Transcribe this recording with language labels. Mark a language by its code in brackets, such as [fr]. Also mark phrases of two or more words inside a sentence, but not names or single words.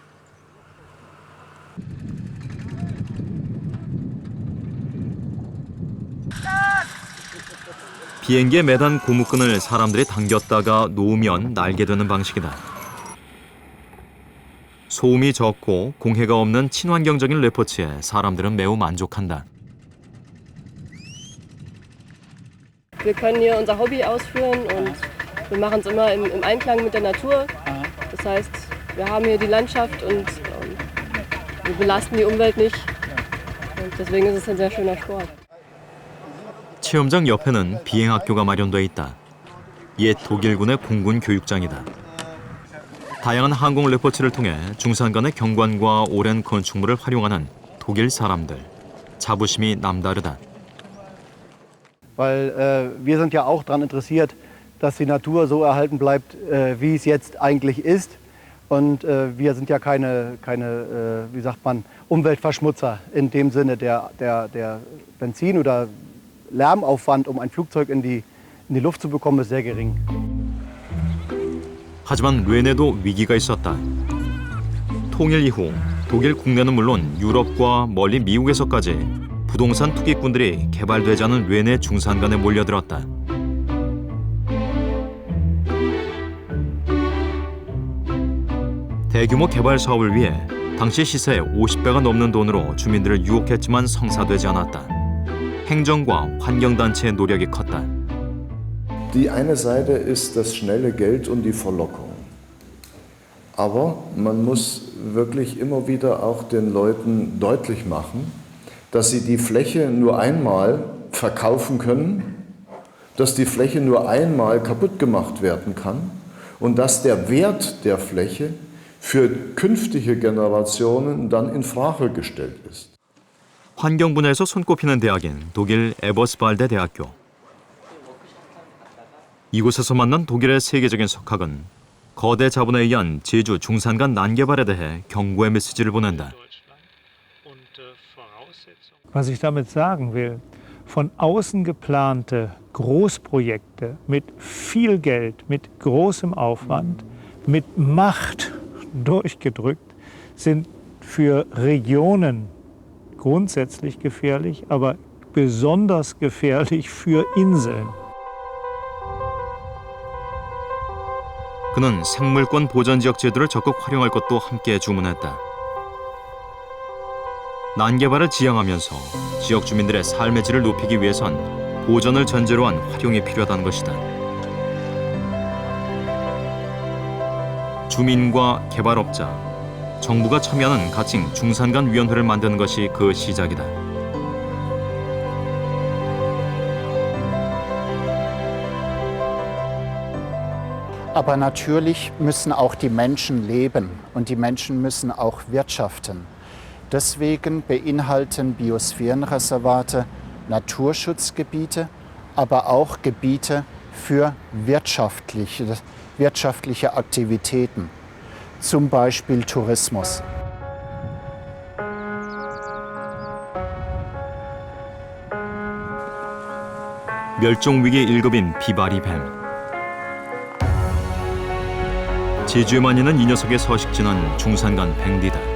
[ko] 비행기에 매단 고무끈을 사람들이 당겼다가 놓으면 날게 되는 방식이다. 소음이 적고 공해가 없는 친환경적인 레포츠에 사람들은 매우 만족한다. [de] Wir können hier unser Hobby ausführen und wir machen es immer im Einklang mit der Natur. Das heißt, wir haben hier die Landschaft und wir belasten die Umwelt nicht. Und deswegen ist es ein sehr schöner Sport. [ko] 체험장 옆에는 비행학교가 마련돼 있다. 옛 독일군의 공군 교육장이다. 다양한 항공 레포츠를 통해 중산 간의 경관과 오랜 건축물을 활용하는 독일 사람들. 자부심이 남다르다. [de] Weil wir sind ja auch daran interessiert, dass die Natur so erhalten bleibt, wie es jetzt eigentlich ist. Und wir sind ja keine wie sagt man, Umweltverschmutzer in dem Sinne. Der Benzin- oder Lärmaufwand, um ein Flugzeug in die Luft zu bekommen, ist sehr gering. [ko] 하지만 르엔에도 위기가 있었다. 통일 이후 독일 국내는 물론 유럽과 멀리 미국에서까지 부동산 투기꾼들이 개발되지 않은 르엔의 중산간에 몰려들었다. 대규모 개발 사업을 위해 당시 시세의 50배가 넘는 돈으로 주민들을 유혹했지만 성사되지 않았다. 행정과 환경단체의 노력이 컸다. [de] Die eine Seite ist das schnelle Geld und die Verlockung. Aber man muss wirklich immer wieder auch den Leuten deutlich machen, dass sie die Fläche nur einmal verkaufen können, dass die Fläche nur einmal kaputt gemacht werden kann und dass der Wert der Fläche für künftige Generationen dann in Frage gestellt ist. [ko] 환경 분야에서 손꼽히는 대학인 독일 에버스발데 대학교. 이곳에서 만난 독일의 세계적인 석학은 거대 자본에 의한 제주 중산간 난개발에 대해 경고의 메시지를 보낸다. [de] Was ich damit sagen will, von außen geplante Großprojekte mit viel Geld, mit großem Aufwand, mit Macht durchgedrückt, sind für Regionen grundsätzlich gefährlich, aber besonders gefährlich für Inseln. [ko] 그는 생물권 보전 지역 제도를 적극 활용할 것도 함께 주문했다. 난개발을 지향하면서 지역 주민들의 삶의 질을 높이기 위해선 보전을 전제로 한 활용이 필요하다는 것이다. 주민과 개발업자, 정부가 참여하는 가칭 중산간 위원회를 만드는 것이 그 시작이다. [de] Aber natürlich müssen auch die Menschen leben und die Menschen müssen auch wirtschaften. Deswegen beinhalten Biosphärenreservate Naturschutzgebiete, aber auch Gebiete für wirtschaftliche Aktivitäten, zum Beispiel Tourismus. [ko] 멸종위기 1급인 비바리뱀. 제주에만 있는 이 녀석의 서식지는 중산간 뱅디다.